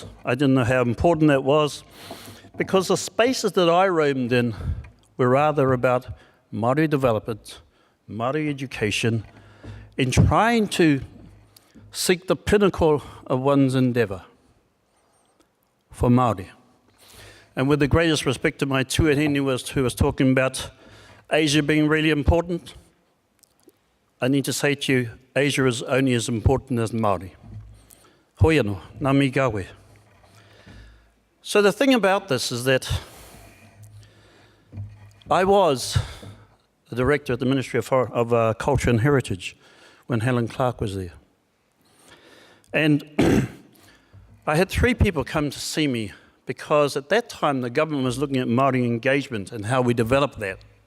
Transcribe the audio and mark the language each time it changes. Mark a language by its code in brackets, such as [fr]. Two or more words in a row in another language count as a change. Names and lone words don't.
[en] I didn't know how important that was, because the spaces that I roamed in were rather about Māori development, Māori education, in trying to seek the pinnacle of one's endeavour for Māori. And with the greatest respect to my tuahine who was talking about Asia being really important, I need to say to you, Asia is only as important as Māori. [mi] Hoi anō, ngā mi kawe. [en] So the thing about this is that I was the director at the Ministry of Culture and Heritage when Helen Clark was there. And I had 3 people come to see me because at that time the government was looking at Māori engagement and how we developed that.